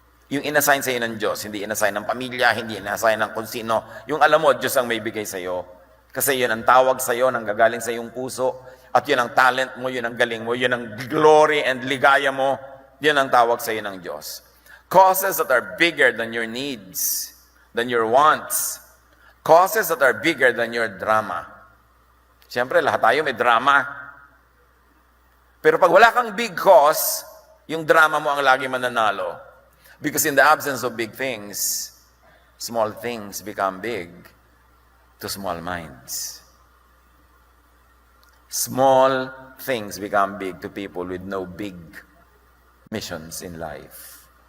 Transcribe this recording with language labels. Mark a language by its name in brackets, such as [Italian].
[Filipino] Yung inassign sa'yo ng Diyos, hindi inassign ng pamilya, hindi inassign ng kung sino. Yung alam mo, Diyos ang may bigay sa'yo. Kasi yun ang tawag sa'yo, nang gagaling sa iyong puso. At yun ang talent mo, yun ang galing mo, yun ang [English] glory and [Filipino] ligaya mo. Yun ang tawag sa'yo ng Diyos. [English] Causes that are bigger than your needs, than your wants. Causes that are bigger than your drama. [Filipino] Siyempre, lahat tayo may drama. Pero pag wala kang [English] big cause, [Filipino] yung drama mo ang lagi mananalo. [English] Because in the absence of big things, small things become big to small minds. Small things become big to people with no big missions in life.